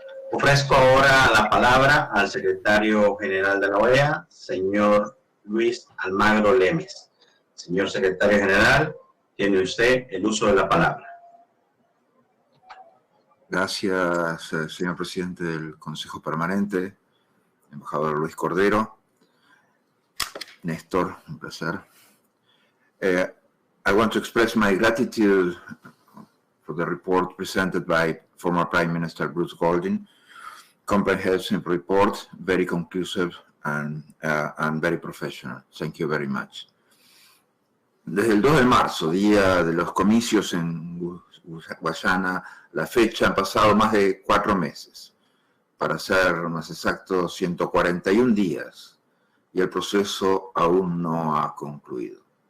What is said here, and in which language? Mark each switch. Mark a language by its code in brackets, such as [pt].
[es] Ofrezco ahora la palabra al secretario general de la OEA, señor Luis Almagro Lemes. Señor secretario general, tiene usted el uso de la palabra. Gracias, señor presidente del Consejo Permanente, embajador Luis Cordero. Néstor, un placer. [en] I want to express my gratitude for the report presented by former Prime Minister Bruce Golding. Comprehensive report, very conclusive and very professional. Thank you very much. [es] Desde el 2 de marzo, día de los comicios en Guyana, la fecha, han pasado más de 4 meses. Para ser más exacto, 141 días, y el proceso aún no ha concluido.